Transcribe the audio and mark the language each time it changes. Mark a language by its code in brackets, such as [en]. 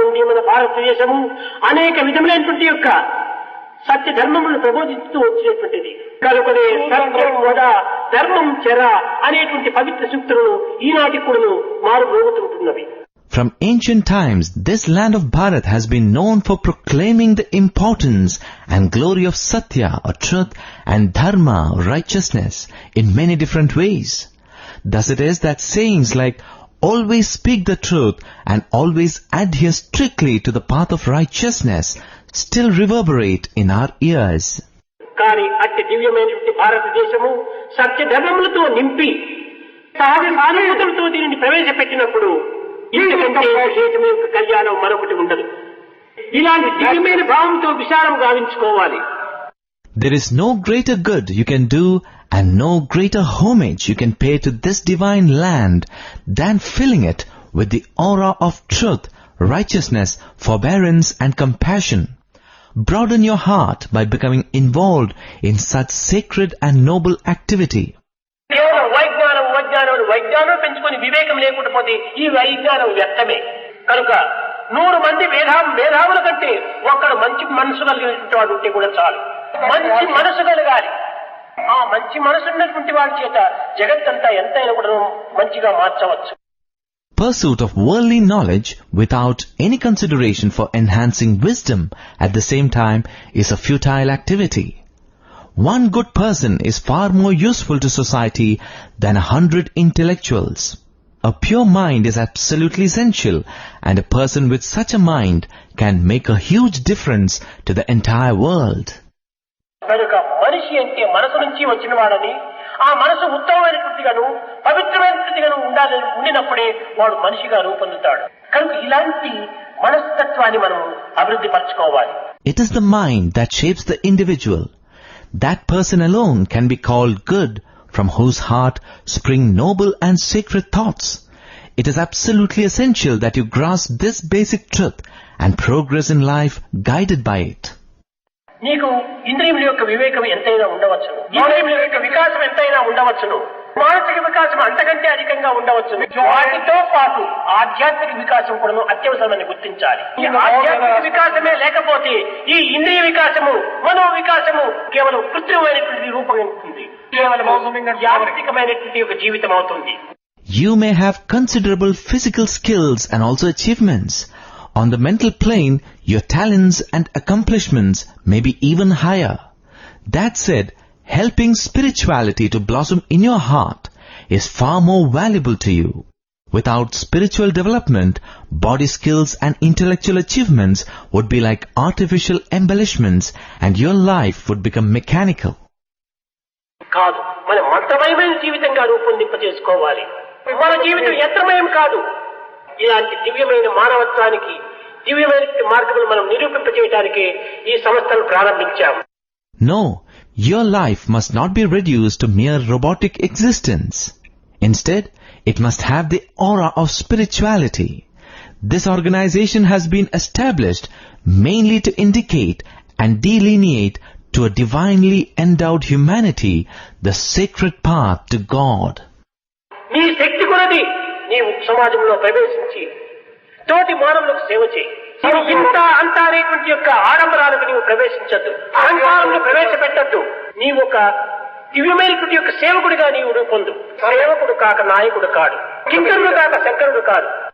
[te] మన భారతదేశము అనేక విధములైనటువంటి యొక్క సత్య ధర్మములను ప్రబోధిస్తూ వచ్చినటువంటిది. కనుకనే [sa] సత్యం వద ధర్మం చెర [te] అనేటువంటి పవిత్ర సూక్తులను ఈనాటికి కూడా మారుమోగుతుంటున్నవి. [en] From ancient times, this land of Bharat has been known for proclaiming the importance and glory of Satya or truth and Dharma or righteousness in many different ways. Thus it is that sayings like always speak the truth and always adhere strictly to the path of righteousness still reverberate in our ears. [te] కానీ అట్టి దివ్యమైనటువంటి భారతదేశము సత్య ధర్మములతో నింపి సహజ సానుభూతులతో దీనిని ప్రవేశపెట్టినప్పుడు ఇంతకంటే విశేషమైన యొక్క కళ్యాణం మరొకటి ఉండదు. ఇలాంటి దివ్యమైన భావంతో విశాలం గావించుకోవాలి. [en] There is no greater good you can do and no greater homage you can pay to this divine land than filling it with the aura of truth, righteousness, forbearance and compassion. Broaden your heart by becoming involved in such sacred and noble activity. [te] కేవలం వైజ్ఞానం పెంచుకొని వివేకం లేకుండా పోతే ఈ వైజ్ఞానం వ్యర్థమే. కనుక 100 మంది మేధావుల కంటే ఒక్కడు మంచి మనసు కలిగినటువంటి వాడు ఉంటే కూడా చాలు. మంచి మనసు కలగాలి. ఆ మంచి మనసు ఉన్నటువంటి వాడి చేత జగత్తంతా ఎంతైనా కూడా మంచిగా మార్చవచ్చు. [en] Pursuit of worldly knowledge without any consideration for enhancing wisdom at the same time is a futile activity. One good person is far more useful to society than 100 intellectuals. A pure mind is absolutely essential, and a person with such a mind can make a huge difference to the entire world. [te] కనుక మనిషి అంటే మనసు నుంచి వచ్చిన వాడని, ఆ మనసు ఉత్తమమైనటువంటిగాను పవిత్రమైనటువంటిగాను ఉండినప్పుడే వాడు మనిషిగా రూపొందుతాడు. కనుక ఇలాంటి మనస్తత్వాన్ని మనం అభివృద్ధి పరచుకోవాలి. [en] It is the mind that shapes the individual. That person alone can be called good, from whose heart spring noble and sacred thoughts. It is absolutely essential that you grasp this basic truth and progress in life guided by it. [te] నీకు ఇంద్రియముల యొక్క వివేకం ఎంతైనా ఉండవచ్చును, ఇంద్రియముల యొక్క వికాసం ఎంతైనా ఉండవచ్చును, మానసిక వికాసం అంతకంటే అధికంగా ఉండవచ్చును. వాటితో పాటు ఆధ్యాత్మిక వికాసం కూడా అత్యవసరమని గుర్తించాలి. ఈ ఆధ్యాత్మిక వికాసమే లేకపోతే ఈ ఇంద్రియ వికాసము, మనో వికాసము కేవలం కృత్రిమమైనటువంటి రూపం ఉంటుంది, కేవలం యాంత్రికమైనటువంటి ఒక జీవితం అవుతుంది. [en] You may have considerable physical skills and also achievements. On the mental plane, your talents and accomplishments may be even higher. That said, helping spirituality to blossom in your heart is far more valuable to you. Without spiritual development, body skills and intellectual achievements would be like artificial embellishments and your life would become mechanical. [te] కాదు, మన మంత్రమయమైన జీవితంగా రూపొందింపజేసుకోవాలి. మన జీవితం యంత్రమయం కాదు. ఇలాంటి దివ్యమైన మానవత్వానికి దివ్యమైన మార్గములు మనం నిరూపింపజేయడానికి ఈ సంస్థను ప్రారంభించాము. [en] No, your life must not be reduced to mere robotic existence. Instead, it must have the aura of spirituality. This organization has been established mainly to indicate and delineate to a divinely endowed humanity the sacred path to God. [te] నీ శక్తి కొలది నీవు సమాజంలో ప్రవేశించి తోటి మానవులకు సేవ చేయి. ఇంత అంత అనేటువంటి యొక్క ఆడంబరాలకు నీవు ప్రవేశించద్దు, అహంకారంలో ప్రవేశపెట్టద్దు. నీవు ఒక దివ్యమైనటువంటి యొక్క సేవకుడిగా నీవు రూపొందు. సేవకుడు కాక నాయకుడు కాడు, కింకరుడు కాక శంకరుడు కాడు.